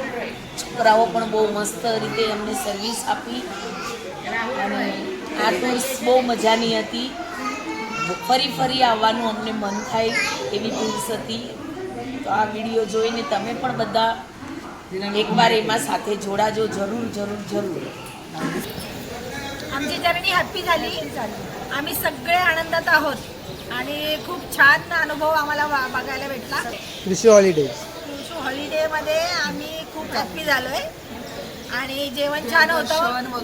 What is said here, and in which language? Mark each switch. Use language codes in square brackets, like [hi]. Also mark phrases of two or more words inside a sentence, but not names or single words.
[gu] છોકરાઓ પણ બહુ મસ્ત રીતે અમને સર્વિસ આપી અને આ ટૂર્સ બહુ મજાની હતી. ફરી ફરી આવવાનું અમને મન થાય એવી ટૂર્સ હતી. તો આ विडियो જોઈને તમે पण બધા એકબાર એમાં સાથે જોડાજો. [mr] जरूर जरूर जरूर. आमची [en] journey happy [mr] झाली. आम्ही सगळे आनंदात आहोत आणि खूप छान अनुभव आम्हाला बघायला भेटला. कृषी हॉलिडेमध्ये आम्ही खूप हॅप्पी झालोय आणि जेवण छान होतं.